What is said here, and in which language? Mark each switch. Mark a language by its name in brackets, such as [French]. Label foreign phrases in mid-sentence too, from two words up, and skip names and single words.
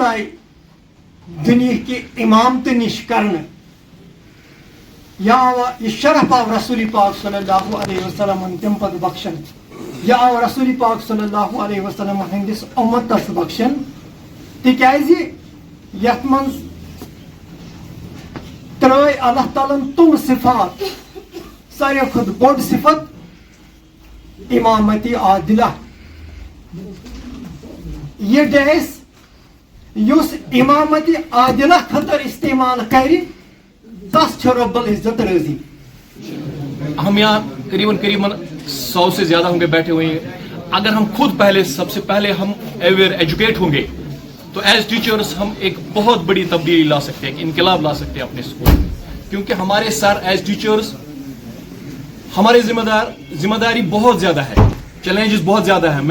[Kashmiri] آیہِ دُنیہکہِ اِمامتہٕ نِش کرنہٕ، یا آو یہ شرف آو رسول پاک [Arabic] صلی اللہ علیہ وسلم [Kashmiri] تم پتہ بخشن، یا آو رسول پاک [Arabic] صلی اللہ علیہ وسلم [Kashmiri] ہندس امتس بخشن، تکیازِ یتھ منٛز ترٲے [Arabic] اللہ تعالیٰ [Kashmiri] تم صفات، ساروی کھۄتہٕ بوٚڑ صفت امامتی عادلہ۔ یہ ڈیس یُس امامتی عادلہ خٲطرٕ استعمال کرِ تس چھُ [Arabic] رب العزت [Kashmiri] راضی۔ [Urdu] ہم یہاں قریباً 100 سے زیادہ ہوں گے بیٹھے ہوئے ہیں۔ اگر ہم خود سب سے پہلے ہم [English] aware educate [Urdu] ہوں گے تو [English] as teachers [Urdu] ہم ایک بہت بڑی تبدیلی لا سکتے ہیں، ایک انقلاب لا سکتے ہیں اپنے اسکول میں، کیونکہ ہمارے سر [English] as teachers [Urdu] ہمارے ذمہ داری بہت زیادہ ہے، چیلنجز بہت زیادہ ہے۔